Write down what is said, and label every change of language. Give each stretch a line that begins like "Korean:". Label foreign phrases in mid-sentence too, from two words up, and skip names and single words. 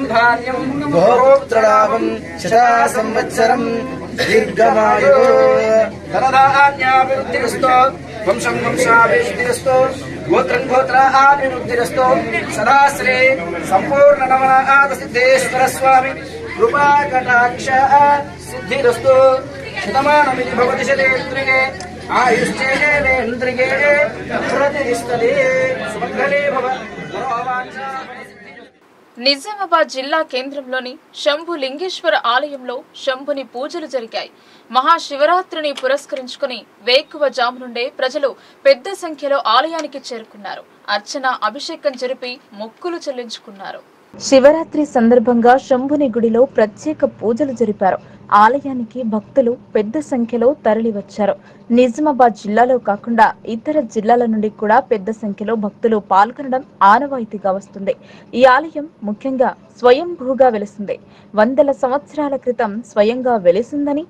Sanskrit: धान्यं भोक्तृलाभं शता संवत्सरं दीर्घमायु धनधान्याभिवृद्धिरस्तु वंशं वंशाभिवृद्धिरस्तु गोत्रं गोत्राभिवृद्धिरस्तु सदा श्री संपूर्ण नवनाथ सिद्धेश्वर स्वामी कृपा कटाक्ष सिद्धिरस्तु शतमानमिति भवति शतेन्द्रिये आयुष्येन्द्रिये प्रतिष्ठते सुमङ्गले भव मनोवाञ्छा
Telugu: నిజామాబాద్ జిల్లా కేంద్రంలోని శంభు లింగేశ్వర ఆలయంలో శంభుని పూజలు జరిగాయి మహాశివరాత్రిని పురస్కరించుకుని వేకువజాము నుండే ప్రజలు పెద్ద సంఖ్యలో ఆలయానికి చేరుకున్నారు అర్చన అభిషేకం జరిపి మొక్కులు చెల్లించుకున్నారు శివరాత్రి సందర్భంగా శంభుని గుడిలో ప్రత్యేక పూజలు జరిపారు ఆలయానికి భక్తులు పెద్ద సంఖ్యలో తరలివచ్చారు నిజామాబాద్ జిల్లాలో కాకుండా ఇతర జిల్లాల నుండి కూడా పెద్ద సంఖ్యలో భక్తులు పాల్గొనడం ఆనవాయితీగా వస్తుంది ఈ ఆలయం ముఖ్యంగా స్వయంభూగా వెలిసింది వందల సంవత్సరాల క్రితం స్వయంగా వెలిసిందని